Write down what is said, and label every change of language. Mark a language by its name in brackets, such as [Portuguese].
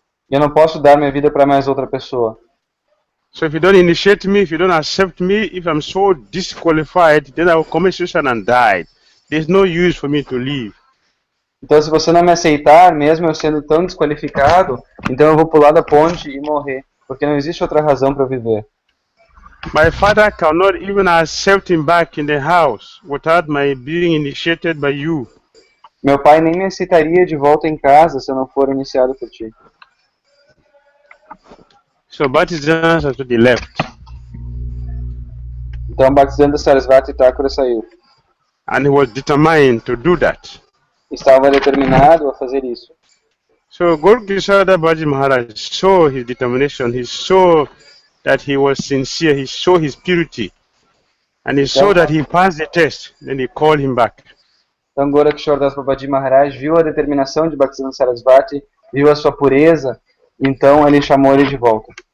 [Portuguese] Eu não posso dar minha vida para mais outra pessoa. [English] So if you don't initiate me, if you don't accept me, if I'm so disqualified, then I will commit suicide and die. There's no use for me to live. [Portuguese] Então, se você não me aceitar, mesmo eu sendo tão desqualificado, então eu vou pular da ponte e morrer, porque não existe outra razão para eu viver. [English] My father cannot even accept him back in the house without my being initiated by you. [Portuguese] Meu pai nem me aceitaria de volta em casa se eu não for iniciado por ti. [English] So Bhaktisiddhanta Saraswati left. [Portuguese] Então Bhaktisiddhanta Sarasvati Thakura saiu. [English] And he was determined to do that. [Portuguese] Estava determinado a fazer isso. [English] So Gourakisora Babaji Maharaj saw his determination, he saw that he was sincere, he saw his purity, and he saw that he passed the test, then he called him back. [Portuguese] Então Gourakisora Babaji Maharaj viu a determinação de Bhaktisiddhanta Sarasvati, viu a sua pureza, então ele chamou ele de volta.